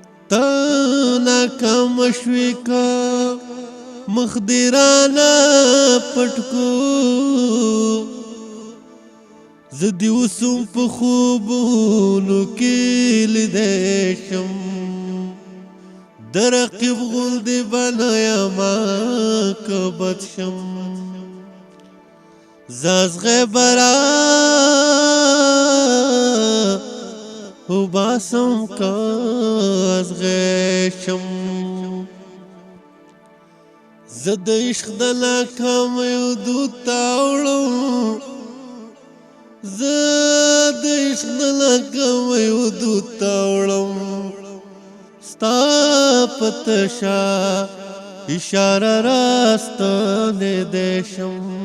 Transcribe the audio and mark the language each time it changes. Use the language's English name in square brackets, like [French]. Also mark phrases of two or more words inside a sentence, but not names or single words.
[Pashto] ته ناکام شوې که مخ دې رانه پټ کو، زه دې اوس هم په خوبونو کې لیدی شم. د رقیب غوندې به نه یمه که بد شم. زه [Persian] از غیبه [Pashto] را وباسم که [Persian] از غیب [Pashto] شم. زه د عشق د ناکامیو دود ته اوړم، زه د عشق د ناکامیو دود ته اوړم. ستا په تشه اشاره راستنېدی شم.